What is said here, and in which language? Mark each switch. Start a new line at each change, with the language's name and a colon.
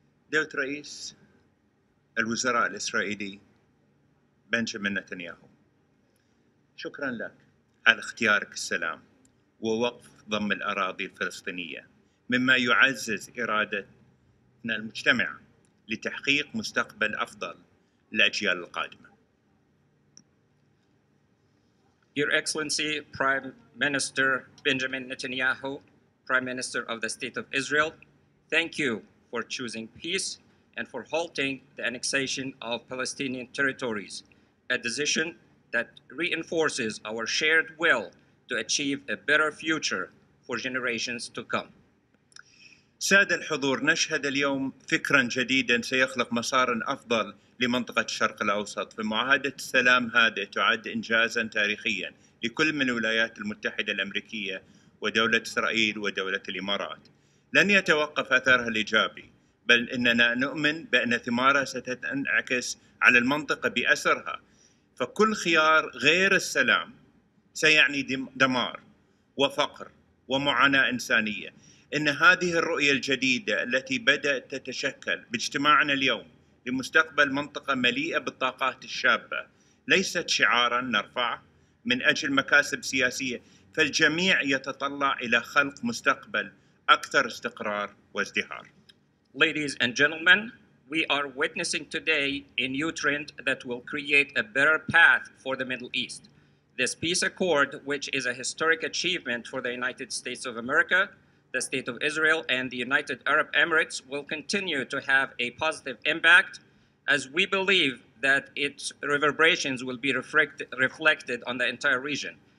Arabic: دولة رئيس الوزراء الإسرائيلي بنجامين نتنياهو، شكرا لك على اختيارك السلام ووقف ضم الأراضي الفلسطينية، مما يعزز إرادتنا المجتمعة لتحقيق مستقبل أفضل للأجيال القادمة.
English: Your Excellency, Prime Minister Benjamin Netanyahu, Prime Minister of the State of Israel, thank you for choosing peace and for halting the annexation of Palestinian territories, a decision that reinforces our shared will to achieve a better future for generations to come.
Arabic: سادة الحضور، نشهد اليوم فكرا جديدا سيخلق مسارا أفضل لمنطقة الشرق الأوسط، فمعاهدة السلام هذه تعد إنجازا تاريخيا لكل من الولايات المتحدة الأمريكية ودولة إسرائيل ودولة الإمارات. لن يتوقف أثرها الإيجابي، بل إننا نؤمن بأن ثمارها ستنعكس على المنطقة بأسرها، فكل خيار غير السلام سيعني دمار وفقر ومعاناة إنسانية. إن هذه الرؤية الجديدة التي بدأت تتشكل باجتماعنا اليوم لمستقبل منطقة مليئة بالطاقات الشابة ليست شعاراً نرفعه من أجل مكاسب سياسية، فالجميع يتطلع إلى خلق مستقبل أكثر استقرار وازدهار.
English: Ladies and gentlemen, we are witnessing today a new trend that will create a better path for the Middle East. This peace accord, which is a historic achievement for the United States of America, the State of Israel, and the United Arab Emirates, will continue to have a positive impact, as we believe that its reverberations will be reflected on the entire region.